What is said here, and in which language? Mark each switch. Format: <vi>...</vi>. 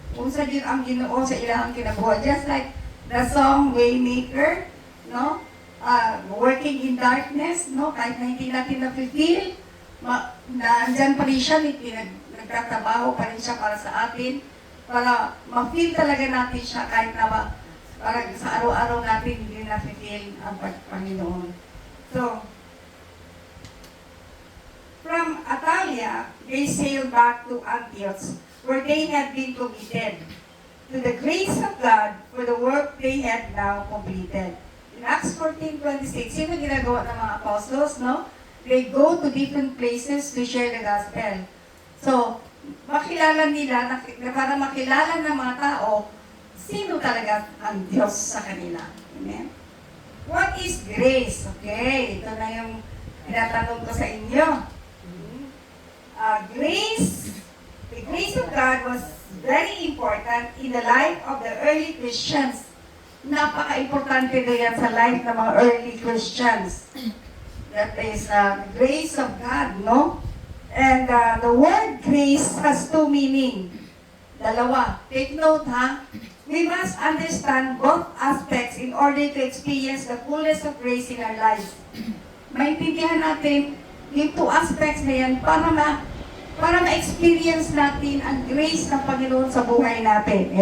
<ceb>Kung sa din ang Ginoo sa ilang kinabuhi.</ceb> <en>Just like the song Waymaker, no? Working in darkness, no?</en> <tl>Kahit na hindi natin na-feel, nandyan pa rin siya, nagtatrabaho pa rin siya para sa atin, para ma-feel talaga natin siya kahit na para sa araw-araw natin hindi na-feel ang Panginoon.</tl> <en>So, from Atalia, they sailed back to Antioch, where they had been committed to the grace of God for the work they had now completed.</en> <tl>In Acts 14:26, sino ginagawa ng mga apostles, no?</tl> <en>They go to different places to share the gospel.</en> <tl>So, makilala nila, para makilala ng mga tao, sino talaga ang Diyos sa kanila. Amen?</tl> <en>What is grace?</en> <tl>Okay, ito na yung tinatanong ko sa inyo.</tl> <en>The grace of God was very important in the life of the early Christians.</en> <tl>Napaka-importante na yan sa life ng mga early Christians.</tl> <en>That is the grace of God, no? And the word grace has two meaning. Dalawa. Take note, ha? We must understand both aspects in order to experience the fullness of grace in our lives.</en> <tl>Maintindihan natin yung two aspects na yan para ma-experience natin ang grace ng Panginoon sa buhay natin.</tl>